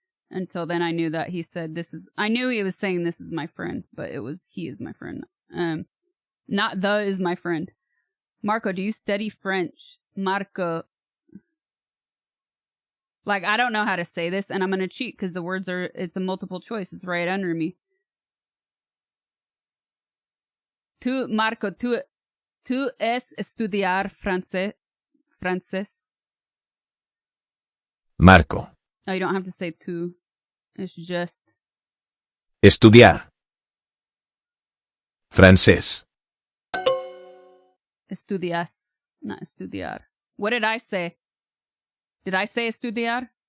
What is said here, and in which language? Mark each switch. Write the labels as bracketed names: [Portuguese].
[English] Until then I knew that he said this is... I knew he was saying this is my friend, but it was he is my friend. Not the is my friend. Marco, do you study French? Marco. Like, I don't know how to say this, and I'm going to cheat because the words are, it's a multiple choice. It's right under me. [Spanish] Marco, tú es estudiar francés. Marco. [English] Oh, you don't have to say tú. It's just. [Spanish] Estudiar. Francés. [English] Estudias, not estudiar. What did I say? Did I say estudiar?